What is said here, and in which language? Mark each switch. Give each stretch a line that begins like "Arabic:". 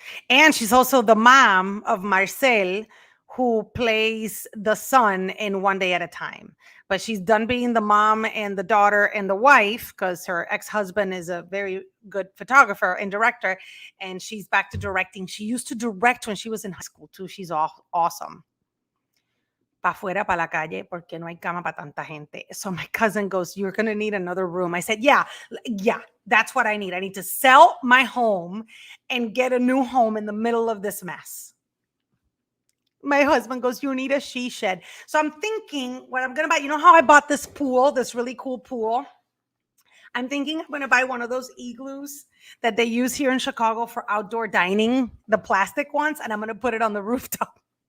English: And she's also the mom of Marcel, who plays the son in One Day at a Time. But she's done being the mom and the daughter and the wife because her ex husband is a very good photographer and director. And she's back to directing. She used to direct when she was in high school, too. She's awesome.
Spanish: Pa' fuera, pa' la calle, porque no hay cama para tanta gente.
English: So my cousin goes, "You're going to need another room." I said, yeah, that's what I need. I need to sell my home and get a new home in the middle of this mess. My husband goes, "You need a she shed." So I'm thinking what I'm going to buy. You know how I bought this pool, this really cool pool? I'm thinking I'm going to buy one of those igloos that they use here in Chicago for outdoor dining, the plastic ones, and I'm going to put it on the rooftop.